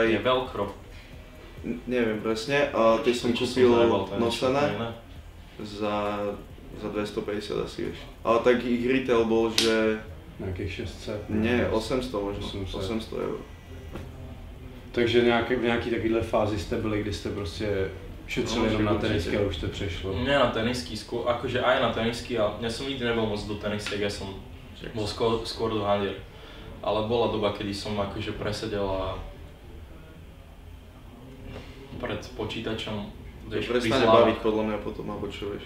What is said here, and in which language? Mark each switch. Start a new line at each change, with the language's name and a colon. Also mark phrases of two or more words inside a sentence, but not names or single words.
Slovak: Je Velcro. Neviem presne, a tie som kúpil nosené za 250 asi, vieš. Ale tak ich retail bol, že...
Czech: Nějakých 600?
Slovak: Nie, 800 možno, 800 €.
Czech: Takže v nějaký takovýhle fázi jste byli, kdy jste prostě šetřili jenom na tenisky a už to přešlo?
Slovak: Nie na tenisky, akože aj na tenisky, ale ja som nikdy nebol moc do tenisek, ja som bol skôr do handier. Ale bola doba, kedy som akože presedel a pred počítačom, vieš, prestane baviť podľa mňa potom, alebo čo, vieš.